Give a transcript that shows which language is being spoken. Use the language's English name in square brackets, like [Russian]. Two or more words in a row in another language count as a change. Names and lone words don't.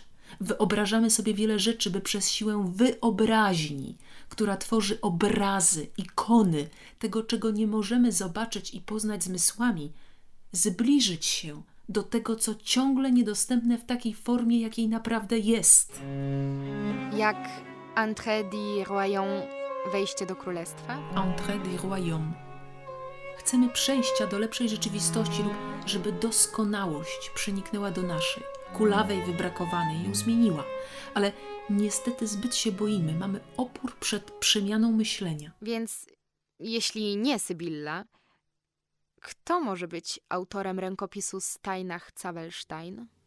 [Polish] Wyobrażamy sobie wiele rzeczy, by przez siłę wyobraźni, która tworzy obrazy, ikony tego, czego nie możemy zobaczyć i poznać zmysłami, zbliżyć się do tego, co ciągle niedostępne w takiej formie, jakiej naprawdę jest. [French] Jak Entrée du Royaume, [Polish] wejście do królestwa? [French] Entrée du Royaume. [Polish] Chcemy przejścia do lepszej rzeczywistości lub żeby doskonałość przeniknęła do naszej, kulawej, wybrakowanej, ją zmieniła. Ale niestety zbyt się boimy, mamy opór przed przemianą myślenia. Więc jeśli nie Sybilla, Kto może być autorem rękopisu Steinach-Zawelstein?